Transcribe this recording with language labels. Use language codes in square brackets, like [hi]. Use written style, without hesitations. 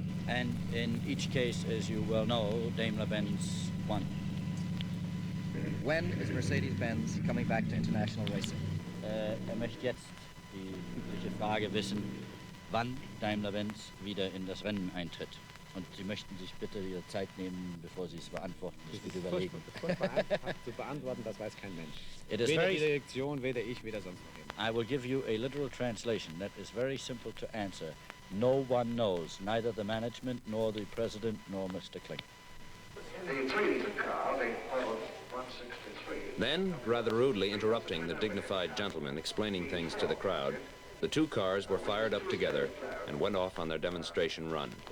[en] And in each case, as you well know, Daimler-Benz won. When is Mercedes-Benz coming back to international racing? [de] Möchte jetzt die übliche Frage wissen, wann Daimler-Benz wieder in das Rennen eintritt. Und Sie möchten sich bitte Ihre Zeit nehmen, bevor Sie es beantworten. Das gut überlegen. Zu beantworten, das weiß kein Mensch. [en] It is [de] Weder [en] very, [de] die Direktion, weder ich, weder sonst noch jemand. [en] I will give you a literal translation that is very simple to answer. No one knows, neither the management, nor the president, nor Mr. Kling. The 3-liter car, the Model 163. Then, rather rudely interrupting the dignified gentleman explaining things to the crowd, the 2 cars were fired up together and went off on their demonstration run.